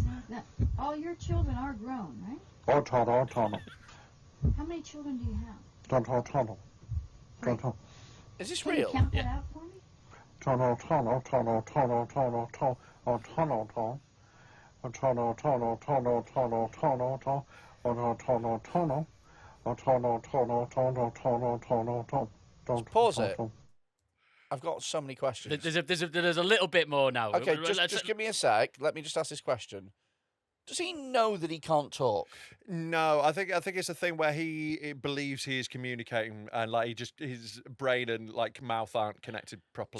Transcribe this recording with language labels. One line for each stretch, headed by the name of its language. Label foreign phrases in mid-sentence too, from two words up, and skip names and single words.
English: Now, all your children are grown, right? Oh, Tono, Tono. How many children do you have? Tono, Tono. Tono. Is this Can you real? count that out for me? Tono, Tono, Tono, Tono, Tono, Tono, oh, Tono, Tono. Oh, Tono, Tono, Tono, Tono, Tono, Tono. Oh, no, Tono, Tono. Oh, Tono, Tono, Tono, Tono, Tono, Tono. Pause it. I've got so many questions. There's a little bit more now. Okay, just give me a sec. Let me just ask this question. Does he know that he can't talk? No, I think it's a thing where he believes he is communicating and like his brain and like mouth aren't connected properly.